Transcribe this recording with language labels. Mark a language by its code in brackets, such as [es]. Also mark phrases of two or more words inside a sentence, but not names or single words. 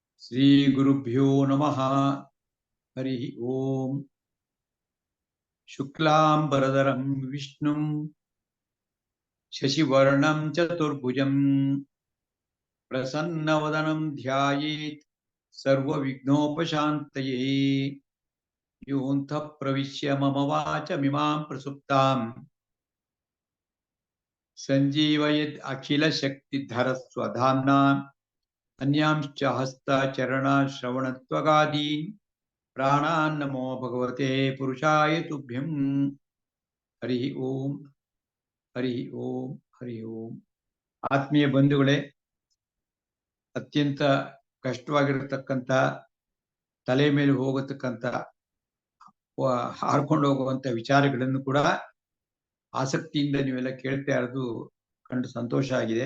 [sa] ಶ್ರೀ ಗುರುಭ್ಯೋ ನಮಃ. ಹರಿ ಓಂ. ಶುಕ್ಲಾಂಬರಧರಂ ವಿಷ್ಣುಂ ಶಶಿವರ್ಣಂ ಚತುರ್ಭುಜಂ ಪ್ರಸನ್ನವದನಂ ಧ್ಯಾಯೇತ್ ಸರ್ವವಿಘ್ನೋಪಶಾಂತಯೇ. ಯೋऽन्तಃ ಪ್ರವಿಶ್ಯ ಮಮ ವಾಚಮಿಮಾಂ ಪ್ರಸುಪ್ತಾಂ ಸಂಜೀವಯೇತ್ ಅಖಿಲಶಕ್ತಿಧರಸ್ವಧಾಮ್ನಾ ಅನ್ಯಾಂಶ್ಚ ಹಸ್ತಚರಣಶ್ರವಣತ್ವಗಾದೀನ್ ಪ್ರಾಣಾನ್ನಮೋ ಭಗವತೆ ಪುರುಷಾಯ ತುಭ್ಯಂ. ಹರಿ ಓಂ, ಹರಿ ಓಂ, ಹರಿ ಓಂ. [kn] ಆತ್ಮೀಯ ಬಂಧುಗಳೇ, ಅತ್ಯಂತ ಕಷ್ಟವಾಗಿರತಕ್ಕಂಥ ತಲೆ ಮೇಲೆ ಹೋಗತಕ್ಕಂಥ ಹಾರ್ಕೊಂಡು ಹೋಗುವಂತ ವಿಚಾರಗಳನ್ನು ಕೂಡ ಆಸಕ್ತಿಯಿಂದ ನೀವೆಲ್ಲ ಕೇಳ್ತಾ ಇರೋದು ಕಂಡು ಸಂತೋಷ ಆಗಿದೆ.